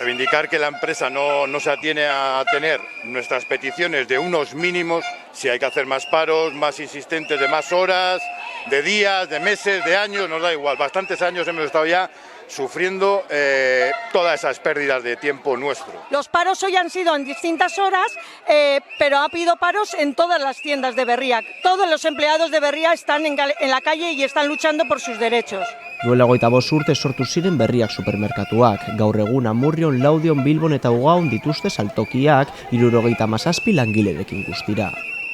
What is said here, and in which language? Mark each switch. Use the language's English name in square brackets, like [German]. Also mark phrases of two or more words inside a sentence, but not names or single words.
[Spanish] Reivindicar que la empresa no se atiene a tener nuestras peticiones de unos mínimos, si hay que hacer más paros, más insistentes, de más horas, de días, de meses, de años, nos da igual. Bastantes años hemos estado ya sufriendo todas esas pérdidas de tiempo nuestro. Los paros hoy han sido en distintas horas, pero ha habido paros en todas las tiendas de Berriak. Todos los empleados de Berriak están en la calle y están luchando por sus derechos. [Basque] Duela 25 urte sortu ziren Berriak supermerkatuak. Gaur egun Amurrion, Laudion, Bilbon eta Ugaun dituzte saltokiak 77 langilerekin guztira.